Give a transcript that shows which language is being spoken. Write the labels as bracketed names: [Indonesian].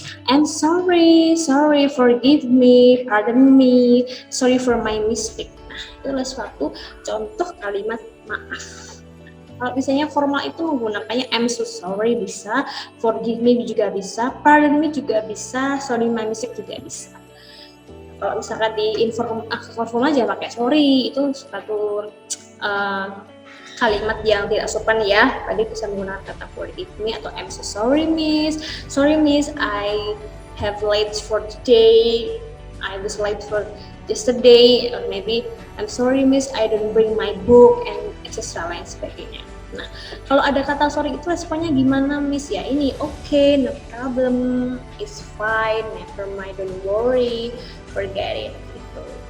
[English] I'm sorry, forgive me, pardon me, sorry for my mistake. [Indonesian] Nah, itu adalah suatu contoh kalimat maaf. Kalau misalnya formal itu menggunakannya [English] I'm so sorry [Indonesian] bisa, [English] forgive me [Indonesian] juga bisa, [English] pardon me [Indonesian] juga bisa, [English] sorry my mistake [Indonesian] juga bisa. Kalau misalkan di informal aja pakai sorry, itu suatu kalimat yang tidak sopan ya. Tadi bisa menggunakan kata [English] forgive me [Indonesian] atau [English] I'm so sorry miss, I have late for today, I was late for yesterday, or maybe I'm sorry miss, I don't bring my book, and etc. [Indonesian] lain sebagainya. Nah, kalau ada kata sorry itu responnya gimana miss ya? [English] Ini okay, no problem, it's fine, never mind, don't worry, forget it gitu.